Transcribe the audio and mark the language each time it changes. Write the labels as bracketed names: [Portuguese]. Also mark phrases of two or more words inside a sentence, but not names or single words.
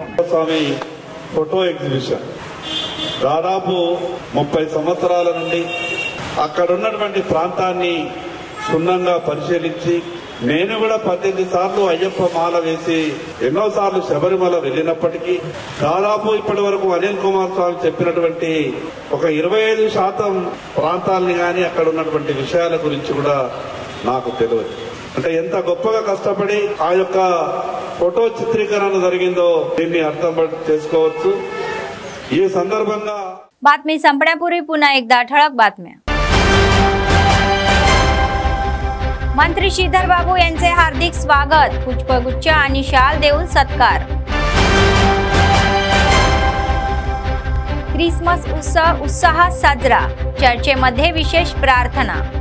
[Telugu] స్వామి ఫోటో ఎగ్జిబిషన్ దాదాపు 30 సంవత్సరాల నుండి అక్కడ ఉన్నటువంటి ప్రాంతాన్ని క్షుణ్ణంగా పరిశీలించి నేను కూడా 18 సార్లు అయ్యప్ప మాల వేసి ఎన్నోసార్లు శబరిమల వెళ్ళినప్పటికీ దాదాపు ఇప్పటి వరకు అనిల్ కుమార్ స్వామి చెప్పినటువంటి ఒక 25% ప్రాంతాలని గాని అక్కడ ఉన్నటువంటి విషయాల గురించి కూడా నాకు తెలియదు. అంటే ఎంత గొప్పగా కష్టపడి ఆ యొక్క ఫోటో చిత్రీకరణ జరిగిందో దీన్ని అర్థం చేసుకోవచ్చు. ఈ संदर्भांगा [Marathi] बातमी संपण्यापूर्वी पुन्हा एकदा ठळक बातम्या. मंत्री श्रीधर बाबू यांचे हार्दिक स्वागत, पुष्पगुच्छ आणि शाल देऊन सत्कार. क्रिसमस उत्सव उत्साहात साजरा, चर्चेमध्ये विशेष प्रार्थना.